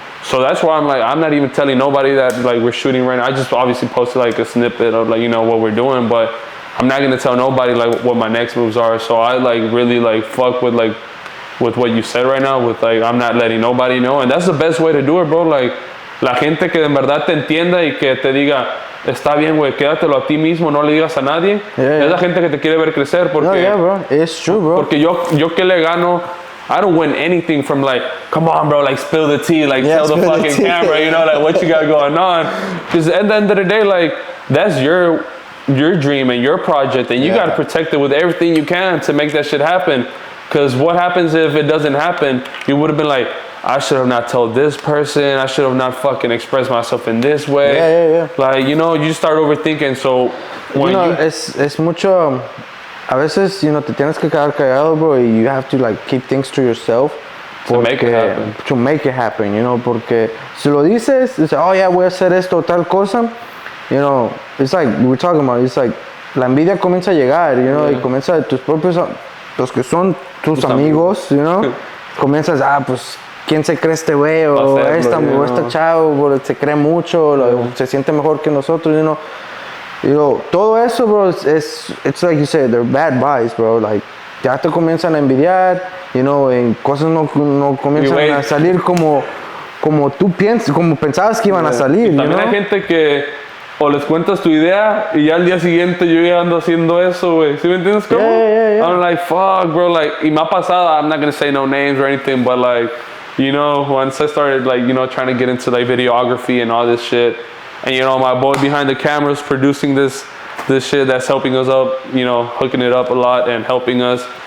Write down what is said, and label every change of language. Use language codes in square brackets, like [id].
[en] So that's why I'm like, I'm not even telling nobody that like we're shooting right now. I just obviously posted like a snippet of like what we're doing, but I'm not gonna tell nobody like what my next moves are. So I like really like fuck with what you said right now, with like I'm not letting nobody know, and that's the best way to do it, bro. [es] Like la gente que en verdad te entienda y que te diga, está bien, güey, quédatelo a ti mismo, no le digas a nadie. Es la gente que te quiere ver crecer, porque... [en] No, yeah, bro. It's true, bro. [es] Porque yo que le gano, [en] I don't win anything from like, come on, bro, like spill the tea, like tell the fucking camera, like what you got going on. Because at the end of the day, like that's your dream and your project, and you got to protect it with everything you can to make that shit happen. Because what happens if it doesn't happen? You would have been like, I should have not told this person. I should have not fucking expressed myself in this way. Yeah. Like, you start overthinking. So when [es] es mucho. A veces, te tienes que quedar callado, bro, [en] and you have to like keep things to yourself. To make it happen. To make it happen, [es] porque si lo dices, dices, oh yeah, voy a hacer esto, tal cosa. [en] It's like we're talking about. It's like [es] la envidia comienza a llegar, y comienza de tus propios, los que son tus amigos, comienzas, pues. ¿Quién se cree este güey? O esta chavo, se cree mucho, se siente mejor que nosotros, todo eso, bro, [en] it's like you said, they're bad vibes, bro. [es] Like, ya te comienzan a envidiar, en cosas no comienzan a salir como tú piensas, como pensabas que iban a salir, y también hay gente que o les cuentas tu idea y ya al día siguiente yo ya ando haciendo eso, güey. ¿Sí me entiendes cómo? [en] Yeah. I'm like, fuck, bro, like, [es] y me ha pasado, [en] I'm not gonna say no names or anything, but like, once I started like, trying to get into like videography and all this shit, and my boy behind the cameras producing this shit that's helping us up, hooking it up a lot and helping us.